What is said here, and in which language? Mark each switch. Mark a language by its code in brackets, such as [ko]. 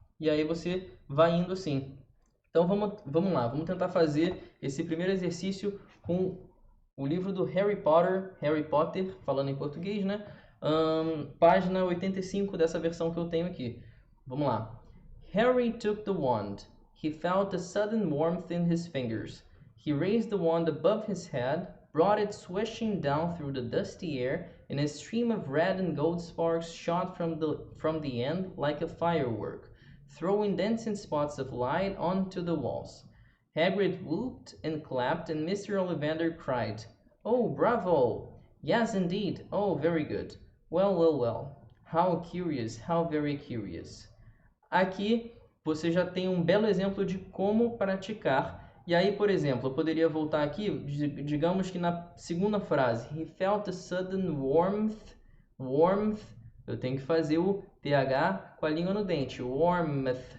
[pt] E aí você vai indo assim. Então vamos lá, vamos tentar fazer esse primeiro exercício com o livro do Harry Potter, falando em português, né? Página 85 dessa versão que eu tenho aqui. Vamos lá. [en] Harry took the wand. He felt a sudden warmth in his fingers. He raised the wand above his head, brought it swishing down through the dusty air, and a stream of red and gold sparks shot from the end like a firework, throwing dancing spots of light onto the walls. Hagrid whooped and clapped, and Mr. Ollivander cried, "Oh, bravo! Yes, indeed. Oh, very good. Well. How curious, how very curious." [pt] Aqui você já tem um belo exemplo de como praticar. E aí, por exemplo, eu poderia voltar aqui, digamos que na segunda frase, [en] he felt a sudden warmth, [pt] eu tenho que fazer o TH com a língua no dente, warmth.